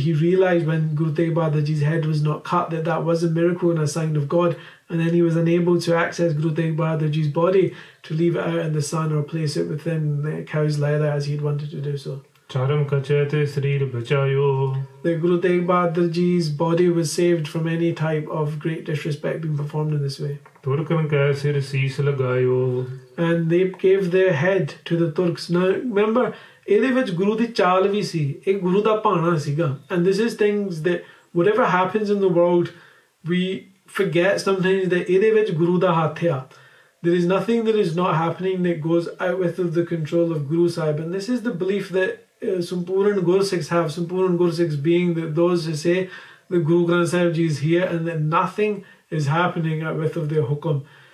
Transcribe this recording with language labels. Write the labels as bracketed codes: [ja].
[en] He realized when Guru Tegh Bahadur Ji's head was not cut that that was a miracle and a sign of God, and then he was unable to access Guru Tegh Bahadur Ji's body to leave it out in the sun or place it within the cow's leather as he'd wanted to do so. [pa] ਚਰਮ ਕਚੈ ਤੇ ਸਰੀਰ ਬਚਾਇਓ [en] The Guru Tegh Bahadur Ji's body was saved from any type of great disrespect being performed in this way. [pa] ਤੁਰਕਨ ਕੈ ਸਿਰ ਸੀਸ ਲਗਾਇਓ [en] And they gave their head to the Turks. Now remember, [pa] ਇਹਦੇ ਵਿੱਚ ਗੁਰੂ ਦੀ ਚਾਲ ਵੀ ਸੀ, ਇਹ ਗੁਰੂ ਦਾ ਭਾਣਾ ਸੀਗਾ. [en] And this is things that whatever happens in the world, we forget sometimes that [pa] ਇਹਦੇ ਵਿੱਚ ਗੁਰੂ ਦਾ ਹੱਥ ਆ. [en] There is nothing that is not happening that goes out with the control of Guru Sahib. And this is the belief that Sampuran Gursikhs have. Sampuran Gursikhs being that those who say that Guru Granth Sahib Ji is here and that nothing is happening out with of their hukum.